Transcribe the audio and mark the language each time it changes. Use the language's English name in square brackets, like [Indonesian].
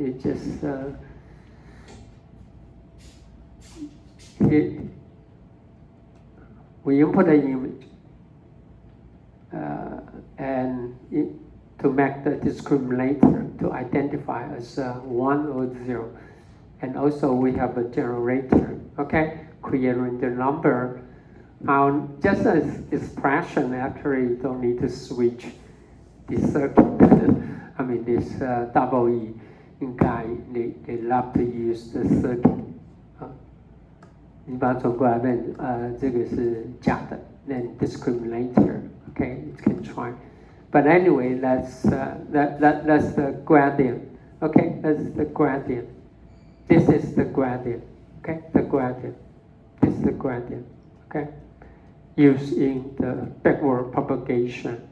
[English] It just we input an image and to make the discriminator to identify as 1 or 0, and also we have a generator. Okay, creating the number. Just as expression, actually you don't need to switch the circuit. I mean this double E guy, they love to use the circuit. [Chinese] 你把它转过来 [English] then [Chinese] 这个是假的 [English] then discriminator. Okay, you can try. But anyway, that's the gradient. Okay, that's the gradient. This is the gradient. Okay, the gradient. This is the gradient. Okay, used in the backward propagation.